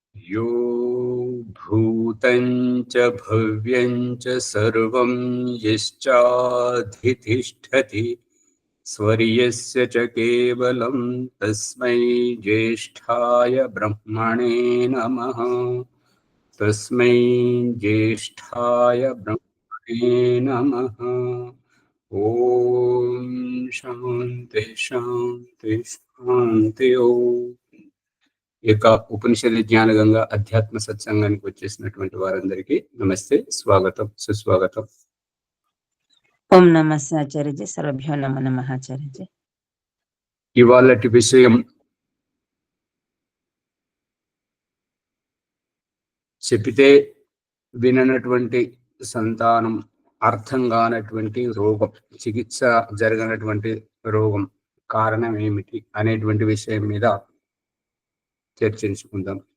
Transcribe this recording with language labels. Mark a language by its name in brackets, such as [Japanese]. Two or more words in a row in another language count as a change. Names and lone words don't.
[Sanskrit] यो भूतं च भव्यं च सर्वं यश्चाधितिष्ठति स्वर्यस्य च केवलं तस्मै ज्येष्ठाय ब्रह्मणे नमः। तस्मै ज्येष्ठाय ब्रह्मणे नमः। ओम शांति शांति शांति। [Telugu] ओम ఇక ఉపనిషద్ జ్ఞాన గంగ అధ్యాత్మ సత్సంగానికి వచ్చేసినటువంటి వారందరికీ నమస్తే, స్వాగతం, సుస్వాగతం. [Sanskrit] ఓం నమస్తే ఆచార్యజీ. సర్వభ్యో నమో నమః ఆచార్యజీ. [Telugu] ఇవాళటి విషయం చెప్పితే విననటువంటి సంతానం, అర్థం కానటువంటి రోగం, చికిత్స జరగనటువంటి రోగం కారణం ఏమిటి అనేటువంటి విషయం మీద చర్చించుకుందాం.